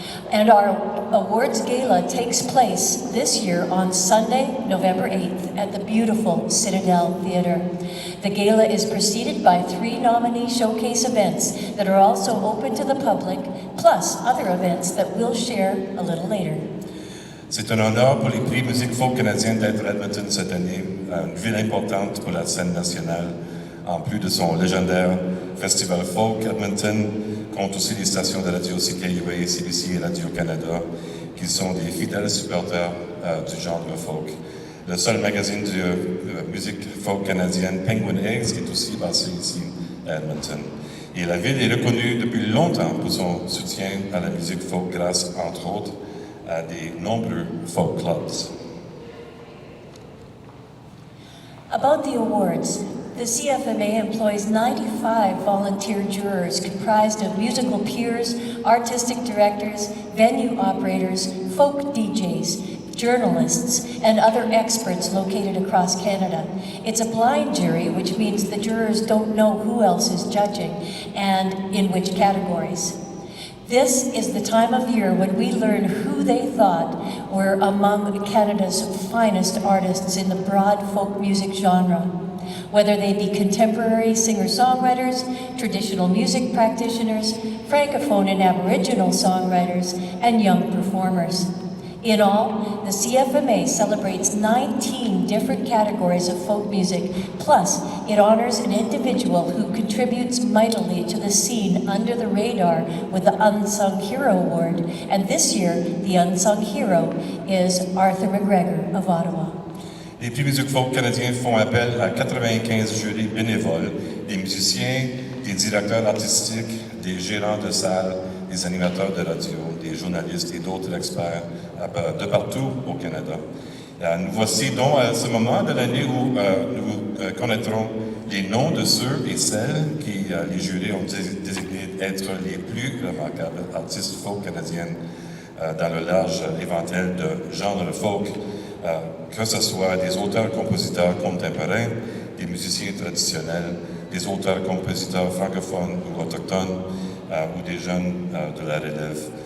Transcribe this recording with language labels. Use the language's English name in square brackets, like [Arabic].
[English] And our awards gala takes place this year on Sunday, November 8th at the beautiful Citadel Theatre. The gala is preceded by 3 nominee showcase events that are also open to the public, plus other events that we'll share a little later. [French] C'est un honneur pour les prix musique folk canadienne d'être à Edmonton cette année, une ville importante pour la scène nationale. En plus de son légendaire festival folk, Edmonton compte aussi les stations de radio CKUA, CBC et Radio-Canada, qui sont des fidèles supporters du genre folk. Le seul magazine de musique folk canadienne, Penguin Eggs, est aussi basé ici à Edmonton. Et la ville est reconnue depuis longtemps pour son soutien à la musique folk grâce, entre autres, à des nombreux folk clubs. [English] About the awards, the CFMA employs 95 volunteer jurors comprised of musical peers, artistic directors, venue operators, folk DJs, journalists, and other experts located across Canada. It's a blind jury, which means the jurors don't know who else is judging and in which categories. This is the time of year when we learn who they thought were among Canada's finest artists in the broad folk music genre, whether they be contemporary singer-songwriters, traditional music practitioners, francophone and Aboriginal songwriters, and young performers. In all, the CFMA celebrates 19 different categories of folk music, plus it honors an individual who contributes mightily to the scene under the radar with the Unsung Hero Award, and this year, the Unsung Hero is Arthur McGregor of Ottawa. [French] Les prix musique folk canadiens font appel à 95 jurys bénévoles, des musiciens, des directeurs artistiques, des gérants de salles, des animateurs de radio, des journalistes et d'autres experts de partout au Canada. Nous voici donc à ce moment de l'année où nous connaîtrons les noms de ceux et celles qui les jurés ont désigné être les plus remarquables artistes folk canadiennes dans le large éventail de genres folk, que ce soit des auteurs-compositeurs contemporains, des musiciens traditionnels, des auteurs-compositeurs francophones ou autochtones, ou des jeunes de la relève.